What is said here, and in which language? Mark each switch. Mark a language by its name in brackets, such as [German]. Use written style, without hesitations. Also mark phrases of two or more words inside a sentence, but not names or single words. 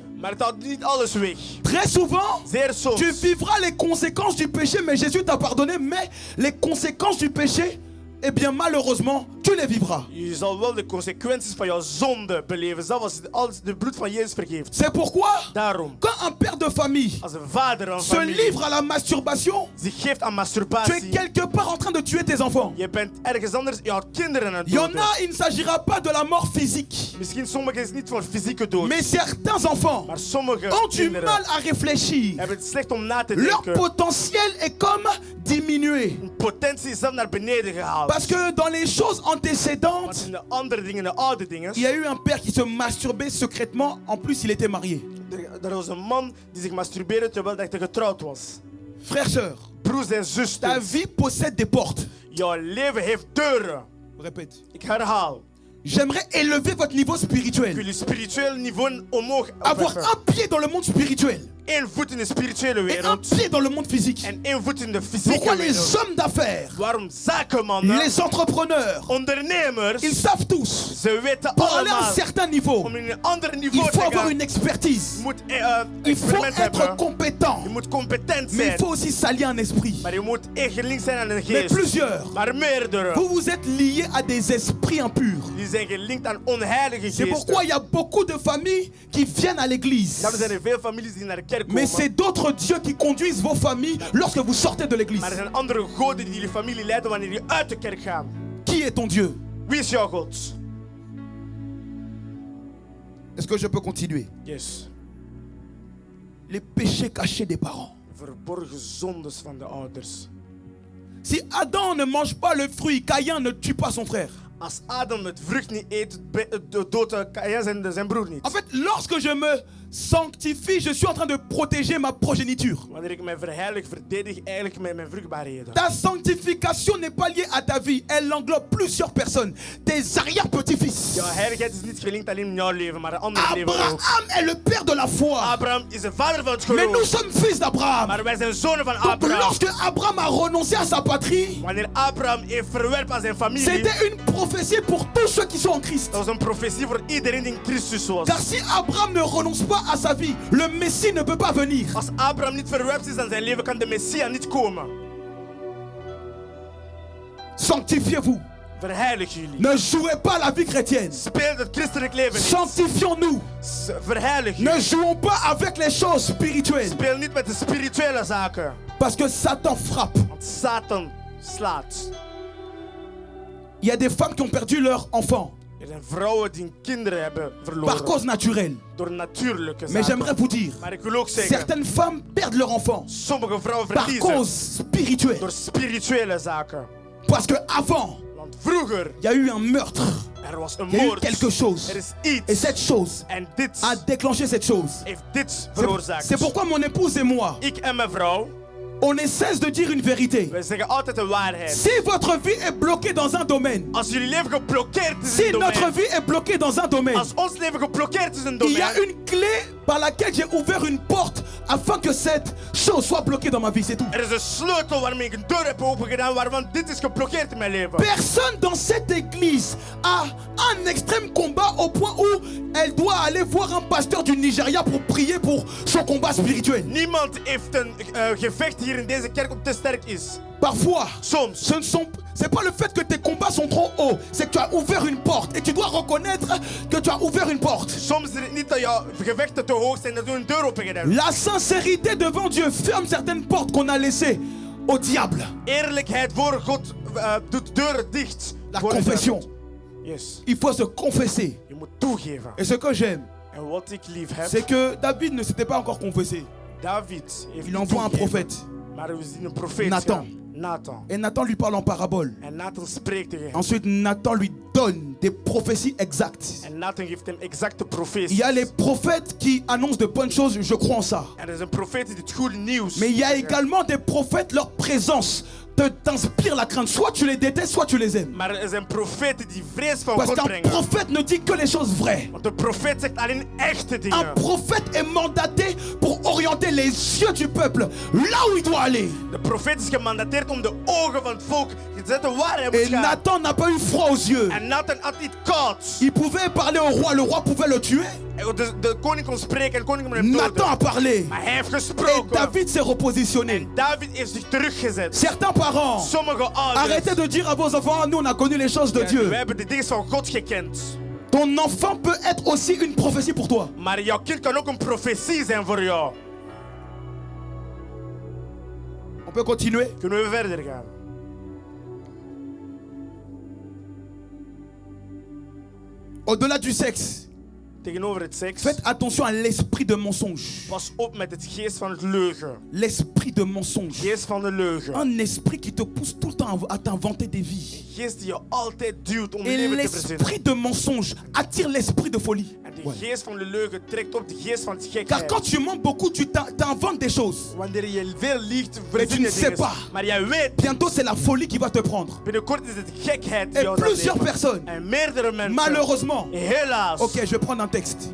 [Dutch] Maar het houdt niet alles weg. [French] Très souvent, [Dutch] Zeer soms. [French] tu vivras les conséquences du péché, mais Jésus t'a pardonné, mais les conséquences du péché eh bien malheureusement, tu les vivras. [Dutch] Je zal wel de consequenties van jouw zonde beleven. Zelfs als je als de bloed van Jezus vergeeft. [French] C'est pourquoi, [Dutch] Daarom, [French] quand un père de famille [Dutch] als een vader een [French] se [Dutch] familie [French] livre à la masturbation, [Dutch] zich geeft aan [French] tu es [Dutch] masturbatie, [French] quelque part en train de tuer tes enfants. [Dutch] je bent ergens anders jouw kinderen aan het [French] Il y en [Dutch] doden. [French] a, il ne s'agira pas de la mort physique. [Dutch] Misschien sommigen is niet voor fysieke dood. [French] Mais certains enfants [Dutch] Maar sommige [French] ont du [Dutch] kinderen [French] mal à réfléchir. [Dutch] hebben het slecht om na te [French] Leur [Dutch] denken. [French] potentiel est comme diminué. [Dutch] Hun potentie is zelf naar beneden gehaald. [French] Parce que dans les choses [Dutch] Want [French] antécédentes, [Dutch] in de andere dingen, de oude dingen, [French] il y a eu un père qui se masturbait secrètement. En plus, il était marié. [Dutch] er was een man die zich masturbeerde terwijl hij getrouwd was. [French] Frères, sœurs, [Dutch] Broers en [French] ta [Dutch] zusters, [French] vie possède des portes. [Dutch] jouw leven heeft deuren. [French] Répète. [Dutch] Ik herhaal. [French] J'aimerais élever votre niveau [Dutch] Ik wil [French] spirituel. [Dutch] je spiritueel niveau omhoog [French] Avoir [Dutch] opheffen. [French] un pied dans le monde spirituel [Dutch] Eén voet in de spirituele [French] et un [Dutch] wereld [French] pied dans le monde physique. [Dutch] en één voet in de fysieke [French] Pourquoi les [Dutch] wereld. [French] hommes d'affaires, [Dutch] Waarom zakenmannen, [French] les entrepreneurs, [Dutch] ondernemers, [French] ils savent tous, [Dutch] ze weten [French] pour aller à un [Dutch] allemaal, [French] certain niveau, [Dutch] om in een ander [French] il [Dutch] niveau [French] faut [Dutch] te [French] avoir [Dutch] gaan, [French] une expertise. [Dutch] je moet [French] Il faut [Dutch] experiment [French] être [Dutch] hebben. [French] compétent. [Dutch] Je moet competent [French] Mais il [Dutch] zijn. [French] faut aussi s'allier un esprit. [Dutch] Maar je moet gelinkt zijn aan een [French] Mais [Dutch] geest. [French] plusieurs, [Dutch] Maar meerdere. [French] vous vous êtes liés à des esprits impurs. [Dutch] Die zijn gelinkt aan onheilige [French] C'est pourquoi [Dutch] geesten. [French] il y a beaucoup de familles qui viennent à l'église. [Dutch] Daarom zijn er veel families die naar de kerk [French] Mais [Dutch] komen. [French] c'est d'autres dieux qui conduisent vos familles lorsque vous sortez de l'église. [Dutch] Maar er zijn andere goden die jullie familie leiden wanneer jullie uit de kerk gaan. [French] Qui est ton Dieu? [Dutch] Wie is jouw God? [French] Est-ce que je peux continuer? Yes. Les péchés cachés des parents. [Dutch] Verborgen zondes van de ouders. [French] Si Adam ne mange pas le fruit, Caïn ne tue pas son frère. [Dutch] Als Adam het vrucht niet eet, doodt Kaïn zijn broer niet. [French] En fait, lorsque je me sanctifie, je suis en train de protéger ma progéniture. [Dutch] Wanneer ik mij verheilig, verdedig eigenlijk mijn vruchtbaarheden. [French] Ta sanctification n'est pas liée à ta vie, elle englobe plusieurs personnes. Tes arrière-petits-fils. [Dutch] Jouw heiligheid is niet gelinkt alleen in jouw leven, maar in andere leven ook. [French] Abraham est le père de la foi. [Dutch] Abraham is de vader van het [French] Mais nous [Dutch] geloof. [French] sommes fils d'Abraham. [Dutch] Maar wij zijn zonen van [French] Donc [Dutch] Abraham. [French] lorsque Abraham a renoncé à sa patrie, [Dutch] Wanneer Abraham heeft verwerpen aan zijn familie, [French] c'était une prophétie pour tous ceux qui sont en Christ. [Dutch] dat was een profetie voor iedereen die in Christus was. [French] Car si Abraham ne renonce pas à sa vie, le Messie ne peut pas venir. [Dutch] Als Abraham niet verwerpt is aan zijn leven, kan de Messia niet komen. [French] Sanctifiez-vous. [Dutch] Verheilig jullie. [French] Ne jouez pas la vie chrétienne. [Dutch] Speel het christelijk leven niet. [French] Sanctifions-nous. [Dutch] Verheilig [French] Ne [Dutch] jullie. [French] jouons pas avec les choses spirituelles. [Dutch] Speel niet met de spirituele zaken. [French] Parce que Satan frappe. [Dutch] Want Satan slaat. [French] Il y a des femmes qui ont perdu leur enfant [Dutch] Er zijn vrouwen die kinderen hebben [French] par [Dutch] verloren. [French] cause naturelle. [Dutch] Door natuurlijke [French] Mais j'aimerais [Dutch] zaken. [French] vous dire, [Dutch] Maar ik wil ook zeggen, [French] certaines femmes perdent leur enfant [Dutch] sommige vrouwen [French] par [Dutch] verliezen [French] cause spirituelle. [Dutch] door spirituele zaken. [French] Parce que avant, [Dutch] Want vroeger, [French] il y a eu un meurtre. [Dutch] er was een [French] Il y a eu [Dutch] moord. [French] quelque chose. [Dutch] Er is [French] Et [Dutch] iets. [French] cette chose [Dutch] En dit [French] a déclenché cette chose. [Dutch] heeft dit [French] C'est [Dutch] veroorzaakt. [French] pourquoi mon épouse et moi, [Dutch] Ik en mijn vrouw, [French] on ne cesse de dire une vérité. [Dutch] wij zeggen altijd de waarheid. [French] Si votre vie est bloquée dans un domaine, [Dutch] Als jullie leven geblokkeerd is in [French] si [Dutch] een [French] notre [Dutch] domein, [French] vie est bloquée dans un domaine, [Dutch] als ons leven geblokkeerd is in een [French] il y a [Dutch] domein, [French] une clé par laquelle j'ai ouvert une porte afin que cette chose soit bloquée dans ma vie, c'est tout. [Dutch] er is een sleutel waarmee ik een deur heb opengedaan, waarvan dit is geblokkeerd in mijn leven. [French] Personne dans cette église a un extrême combat au point où elle doit aller voir un pasteur du Nigeria pour prier pour son combat spirituel. [Dutch] Niemand heeft een gevecht hier in deze kerk dat te sterk is. [French] Parfois, [Dutch] Soms. [French] c'est pas le fait que tes combats sont trop hauts, c'est que tu as ouvert une porte et tu dois reconnaître que tu as ouvert une porte. [Dutch] Soms is het niet dat jouw gevechten te hoog zijn, dat je een deur open gedaan. [French] La sincérité devant Dieu ferme certaines portes qu'on a laissées au diable. [Dutch] Eerlijkheid voor God doet deuren dicht. [French] La [Dutch] voor de [French] confession. [Dutch] duivel. Yes. [French] Il faut se confesser. [Dutch] Je moet toegeven. [French] Et ce que j'aime, [Dutch] En wat ik lief heb, [French] c'est que David ne s'était pas encore confessé. [Dutch] David heeft [French] Il [Dutch] niet [French] envoie un [Dutch] toegegeven, [French] prophète. [Dutch] Maar we zien een profeet. Nathan. gaan. Nathan. [French] Et Nathan lui parle en parabole. [Dutch] En Nathan spreekt tegen hem. [French] Ensuite, Nathan lui donne des prophéties exactes. [Dutch] En Nathan geeft hem exacte [French] Il [Dutch] profeties. [French] y a les prophètes qui annoncent de bonnes choses, je crois en ça. [Dutch] Er is een profeet die het goede nieuws. [French] Mais il y a également des prophètes, leur présence t'inspire la crainte. Soit tu les détestes, soit tu les aimes. [Dutch] Maar er zijn profeten die vrees van [French] Parce [Dutch] God [French] qu'un [Dutch] brengen. [French] prophète ne dit que les choses vraies. [Dutch] Want de profeet zegt alleen echte [French] Un [Dutch] dingen. [French] prophète est mandaté pour orienter les yeux du peuple là où il doit aller. [Dutch] De profeet is gemandateerd om de ogen van het volk te zetten waar hij moet [French] Et [Dutch] gaan. [French] Nathan n'a pas eu froid aux yeux. [Dutch] En Nathan had niet koud. [French] Il pouvait parler au roi, le roi pouvait le tuer. [Dutch] De koning kon spreken en de koning kon hem Nathan doden. [French] a parlé. [Dutch] Maar hij heeft [French] Et [Dutch] gesproken. [French] David s'est repositionné. [Dutch] En David heeft zich teruggezet. [French] Certains parents, [Dutch] Sommige [French] arrêtez [Dutch] ouders. [French] de dire à vos enfants, nous on a connu les choses de [Dutch] We [French] Dieu. [Dutch] hebben de dingen van God gekend. [French] Ton enfant peut être aussi une prophétie pour toi. [Dutch] Maar jouw kind kan ook een profetie zijn voor jou. [French] On peut continuer. [Dutch] Kunnen we verder gaan? [French] Au-delà du sexe, [Dutch] Tegenover het seks. [French] faites attention à l'esprit de mensonge. [Dutch] Pas op met het geest van het leugen. [French] L'esprit de mensonge. [Dutch] Geest van de leugen. [French] Un esprit qui te pousse tout le temps à t'inventer des vies. [Dutch] Geest die je altijd duwt om [French] Et [Dutch] leven te verzinnen. [French] l'esprit de mensonge attire l'esprit de folie. [Dutch] En de [French] Ouais. [Dutch] geest van de leugen trekt op de geest van [French] Car [Dutch] gekheid. [French] quand tu mens beaucoup, tu t'inventes des choses. [Dutch] Wanneer je veel liegt, [French] Mais tu [Dutch] verzin [French] ne [Dutch] je [French] sais [Dutch] dingen. [French] pas. [Dutch] Maar jij weet, [French] Bientôt, c'est la folie qui va te prendre. [Dutch] binnenkort is het gekheid die [French] Et [Dutch] jou zal [French] plusieurs [Dutch] nemen. [French] personnes, [Dutch] En meerdere mensen. [French] malheureusement. [Dutch] Helaas. [French] Ok, je vais prendre un texte.